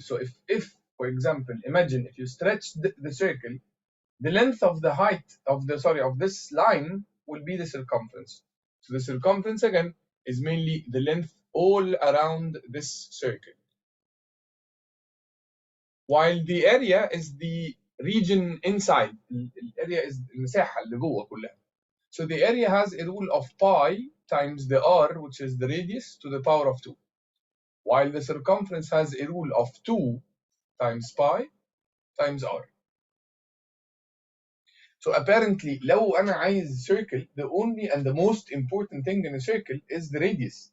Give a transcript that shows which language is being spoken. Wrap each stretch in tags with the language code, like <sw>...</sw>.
<en>So if for example, imagine if you stretch the circle, the length of the height of this line will be the circumference. So the circumference again is mainly the length all around this circle. While the area is the region inside.</en> <ar>الاريا</ar> <en>is</en> <ar>المساحة اللي جوه كلها.</ar> <en>So the area has a rule of pi times the r, which is the radius, to the power of 2. While the circumference has a rule of 2 times pi times r. So apparently</en> <ar>لو أنا عايز</ar> <en>circle, the only and the most important thing in a circle is the radius.</en>